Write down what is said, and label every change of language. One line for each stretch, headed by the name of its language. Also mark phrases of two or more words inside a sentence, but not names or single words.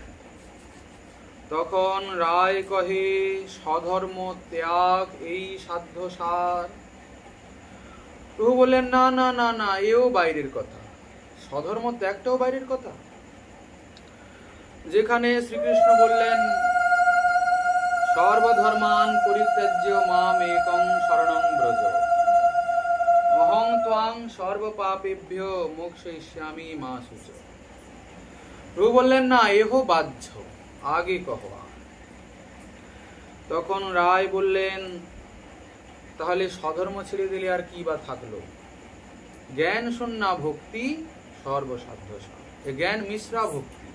Bangla: তখন রায় কহে স্বধর্ম ত্যাগ এই সাধ্য সার। প্রভু বললেন না না না না, এও বাইরের কথা, স্বধর্ম ত্যাগটাও বাইরের কথা। যেখানে শ্রীকৃষ্ণ বললেন
Sanskrit: সর্বধর্মান পরিত্যাজ্য মাম একং শরণং ব্রজ, অহং ত্বাং সর্বপাপেভ্য মোক্ষয়িষ্যামি মা শুচ।
Bangla: প্রভু বললেন না, এহ বাহ্য, আগে কহ। তখন রায় বললেন তাহলে স্বধর্ম ছেড়ে দিলে আর কি বা থাকলো? জ্ঞান শূন্যা ভক্তি সর্বসাধ্য সার, জ্ঞান মিশ্রা ভক্তি।